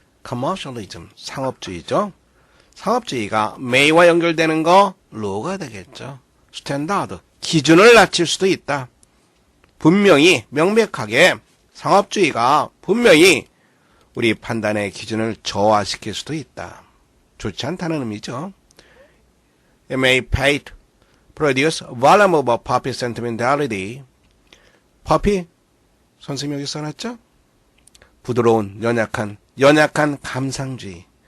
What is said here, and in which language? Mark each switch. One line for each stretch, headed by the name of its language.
Korean: commercialism, 상업주의죠. 상업주의가 may와 연결되는 거 law가 되겠죠. 스탠다드, 기준을 낮출 수도 있다. 분명히 명백하게 상업주의가 분명히 우리 판단의 기준을 저하시킬 수도 있다. 좋지 않다는 의미죠.
English: It may produce volume of puppy sentimentality.
Korean: puppy, 선생님이 여기 써놨죠? 부드러운, 연약한 감상주의.